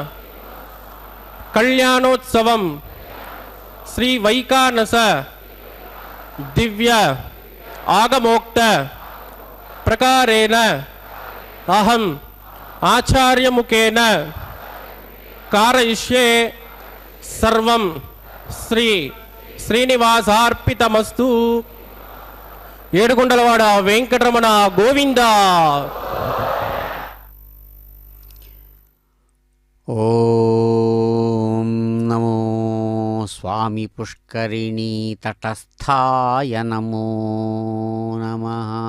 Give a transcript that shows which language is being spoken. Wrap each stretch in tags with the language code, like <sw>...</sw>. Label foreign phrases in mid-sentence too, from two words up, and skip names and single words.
<sa>कल्याणोत्सवम श्री वैकानस दिव्य आगमोक्त प्रकारेण अहम आचार्य मुखेन कारयिष्ये सर्वं श्री श्रीनिवासार्पितमस्तु।</sa> <te>ఏడుకొండలవాడ వెంకటరమణ గోవింద।</te> <sa>ఓం నమో స్వామి పుష్కరిణీ తటస్థాయ నమో నమః।</sa>